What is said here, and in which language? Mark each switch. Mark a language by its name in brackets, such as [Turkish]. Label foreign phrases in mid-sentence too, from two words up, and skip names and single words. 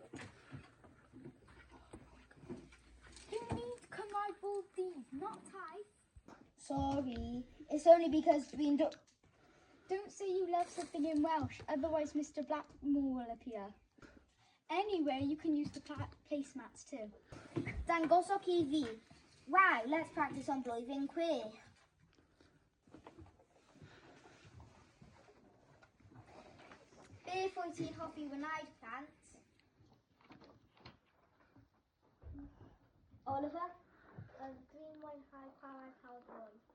[English] You need Cymraeg Bob Dydd, not type. Sorry, it's only because we Don't say you love something in Welsh, otherwise Mr. Blackmore will appear. Anyway, you can use the placemats too. [Welsh] Dangosok i fi. [English] Wow, let's practice on [Welsh] blwyddyn chwech. Beth wyt ti'n hoffi wneud, plant? Oliver? Dwi'n mwynhau chwarae pêl-droed.